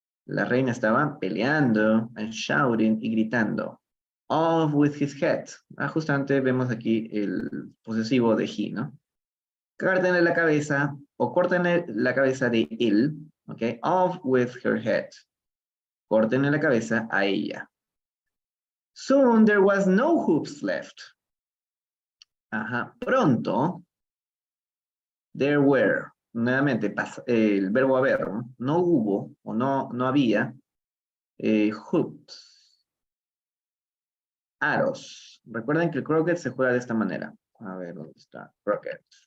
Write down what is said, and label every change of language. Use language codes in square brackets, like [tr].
[es] La reina estaba peleando, [en] and shouting [es] y gritando. [en] Off with his head. [es] Justamente vemos aquí el posesivo de he, ¿no? Córtenle la cabeza, o córtenle la cabeza de él, ¿ok? [en] Off with her head. [es] Córtenle la cabeza a ella. [en] Soon there was no hoops left. Pronto, there were. [es] Nuevamente, el verbo haber, no hubo, o no había, hoops. Aros. Recuerden que el croquet se juega de esta manera. A ver, ¿dónde está? Croquet.